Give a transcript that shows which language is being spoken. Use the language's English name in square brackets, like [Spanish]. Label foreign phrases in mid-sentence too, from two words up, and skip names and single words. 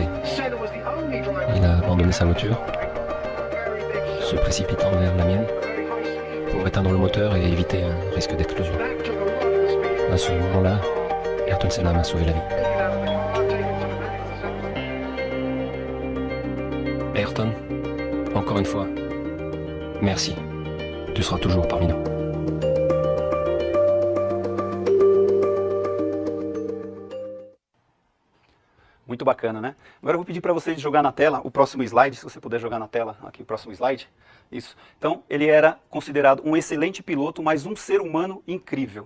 [French] Il a abandonné sa voiture, se précipitant vers la mienne pour éteindre le moteur et éviter un risque d'explosion. À ce moment-là, Ayrton Senna m'a sauvé la vie. Ayrton, encore une fois, merci. Tu seras toujours parmi nous. [Portuguese] Muito bacana, né? Agora eu vou pedir para vocês jogar na tela o próximo slide, se você puder jogar na tela aqui o próximo slide. Isso. Então, ele era considerado um excelente piloto, mas um ser humano incrível.